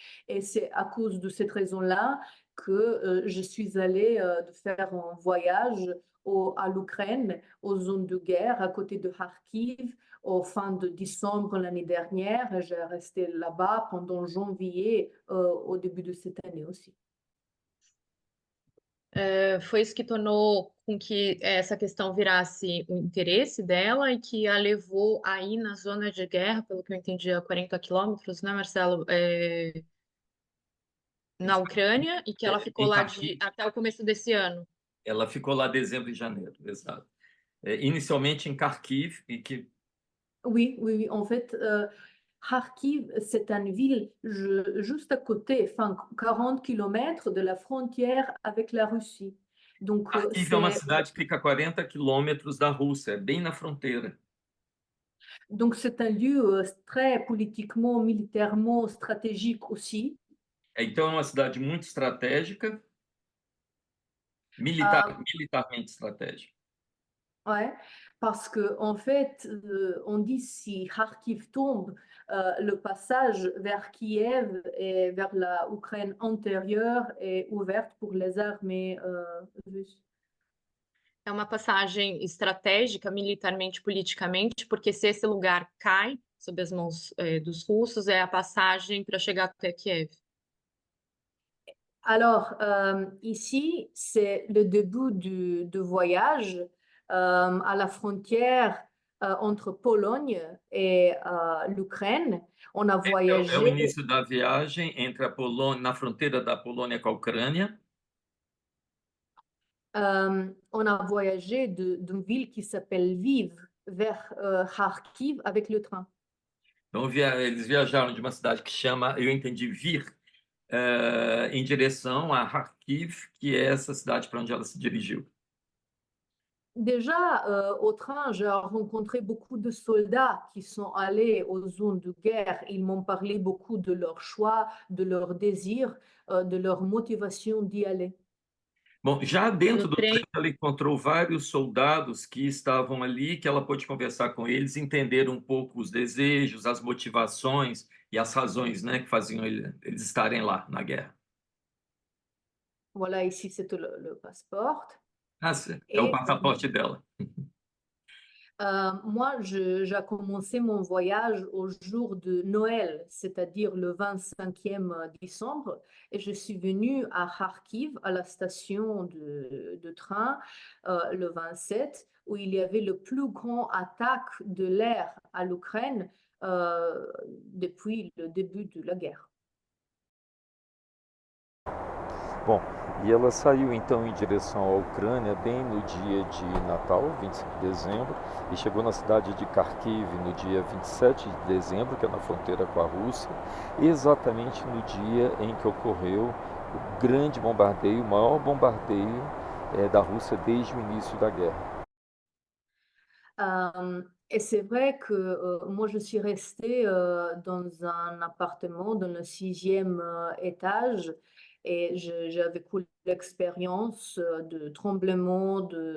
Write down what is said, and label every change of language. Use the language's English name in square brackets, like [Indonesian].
[French] Et c'est à cause de cette raison-là que je suis allée de faire un voyage à l'Ukraine, aux zones de guerre, à côté de Kharkiv, au fin de décembre l'année dernière. J'ai resté là-bas pendant janvier, au début de cette année aussi. [Portuguese] Foi isso que tornou com que essa questão virasse o interesse dela e que a levou a ir na zona de guerra, pelo que eu entendi, a 40 quilômetros, né, Marcelo? Na Ucrânia, e que ela ficou Em lá Kharkiv. até o começo desse ano. Ela ficou lá dezembro e janeiro, exato. Inicialmente em Kharkiv, e que [French] Oui, oui, oui. En fait, Kharkiv, c'est une ville juste à côté, enfin 40 km de la frontière avec la Russie. Donc, [Portuguese] Kharkiv é uma cidade que fica a 40 quilômetros da Rússia, é bem na fronteira. [French] c'est un lieu très politiquement, militairement stratégique aussi. [Portuguese] Então é uma cidade muito estratégica, militarmente estratégica. [French] Ouais, parce que en fait, on dit si Kharkiv tombe, le passage vers Kiev et vers la Ukraine antérieure est ouverte pour les armées russes. [Portuguese] É uma passagem estratégica, militarmente, politicamente, porque se esse lugar cai sob as mãos dos russos, é a passagem para chegar até Kiev. [French] Alors, ici, c'est le début du voyage à la frontière entre Pologne et l'Ukraine. On a [Portuguese] É o [French] voyagé, [Portuguese] início da viagem entre a Polônia, na fronteira da Polônia com a Ucrânia. [French] on a voyagé d'une ville qui s'appelle Lviv vers Kharkiv avec le train. [Portuguese] Então, eles viajaram de uma cidade que chama, eu entendi, Vir, em direção a Kharkiv, que é essa cidade para onde ela se dirigiu. [French] Déjà, au train, j'ai rencontré beaucoup de soldats qui sont allés aux zones de guerre. Ils m'ont parlé beaucoup de leur choix, de leur désir, de leur motivation d'y aller. [Portuguese] Bom, já dentro No do trem, trem, ela encontrou vários soldados que estavam ali, que ela pôde conversar com eles, entender um pouco os desejos, as motivações e as razões, né, que faziam eles estarem lá na guerra. [French] Voilà, ici, c'est le passeport. [Portuguese] Ah, sim, é o [French] Et [Portuguese] passaporte dela. [French] moi, j'ai commencé mon voyage au jour de Noël, c'est-à-dire le 25e décembre, et je suis venue à Kharkiv, à la station de train, le 27, où il y avait le plus grand attaque de l'air à l'Ukraine depuis le début de la guerre. [Portuguese] Bom, e ela saiu então em direção à Ucrânia bem no dia de Natal, 25 de dezembro, e chegou na cidade de Kharkiv no dia 27 de dezembro, que é na fronteira com a Rússia, exatamente no dia em que ocorreu o grande bombardeio, o maior bombardeio da Rússia desde o início da guerra. [French] Et c'est vrai que moi, je suis restée dans un appartement dans le 6e étage et j'ai vécu l'expérience de tremblement,